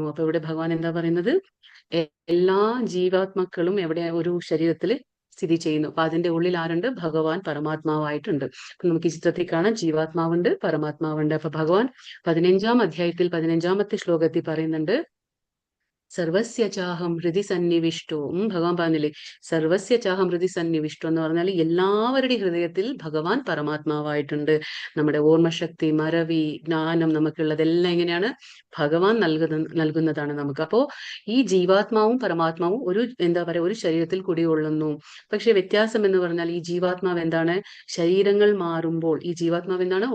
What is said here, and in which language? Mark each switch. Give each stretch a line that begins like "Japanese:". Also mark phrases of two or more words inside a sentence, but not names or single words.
Malayalam: അപ്പൊ ഇവിടെ ഭഗവാൻ എന്താ പറയുന്നത്? എല്ലാ ജീവാത്മാക്കളും എവിടെ ഒരു ശരീരത്തിൽ സ്ഥിതി ചെയ്യുന്നു. അപ്പൊ അതിന്റെ ഉള്ളിൽ ആരുണ്ട്? ഭഗവാൻ പരമാത്മാവായിട്ടുണ്ട്. അപ്പൊ നമുക്ക് ഈ ചിത്രത്തിൽ കാണാം, ജീവാത്മാവുണ്ട്, പരമാത്മാവുണ്ട്. അപ്പൊ ഭഗവാൻ 15-ാം അധ്യായത്തിൽ 15-ാമത്തെ ശ്ലോകത്തിൽ പറയുന്നുണ്ട്,
Sanskrit: സർവസ്യ ചാഹം ഹൃദി സന്നിവിഷ്ടോ.
Malayalam: ഭഗവാൻ പറഞ്ഞില്ലേ,
Sanskrit: സർവസ്യ ചാഹം ഹൃദി സന്നിവിഷ്ടോ
Malayalam: എന്ന് പറഞ്ഞാൽ എല്ലാവരുടെയും ഹൃദയത്തിൽ ഭഗവാൻ പരമാത്മാവായിട്ടുണ്ട്. നമ്മുടെ ഓർമ്മശക്തി, മറവി, ജ്ഞാനം നമുക്കുള്ളതെല്ലാം എങ്ങനെയാണ്? ഭഗവാൻ നൽകുന്നതാണ് നമുക്ക്. അപ്പോ ഈ ജീവാത്മാവും പരമാത്മാവും ഒരു എന്താ പറയാ, ഒരു ശരീരത്തിൽ കുടികൊള്ളുന്നു. പക്ഷെ വ്യത്യാസം എന്ന് പറഞ്ഞാൽ ഈ ജീവാത്മാവ് എന്താണ്? ശരീരങ്ങൾ മാറുമ്പോൾ ഈ ജീവാത്മാവ് എന്താണ്?